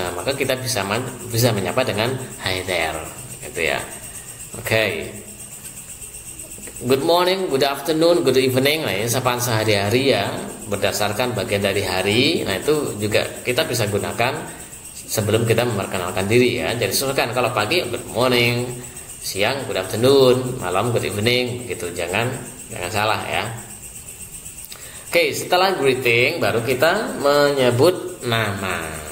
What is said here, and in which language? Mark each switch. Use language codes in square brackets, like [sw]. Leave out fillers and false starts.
[id] Nah, maka kita bisa menyapa dengan [en] hi there [id] gitu ya. Oke. [en] Good morning, good afternoon, good evening. [id] Nah, ini sapaan sehari-hari ya, berdasarkan bagian dari hari. Nah, itu juga kita bisa gunakan sebelum kita memperkenalkan diri ya. Jadi sesuaikan, kalau pagi [en] good morning, [id] siang good afternoon, malam good evening gitu. Jangan salah ya. Oke, setelah greeting baru kita menyebut nama.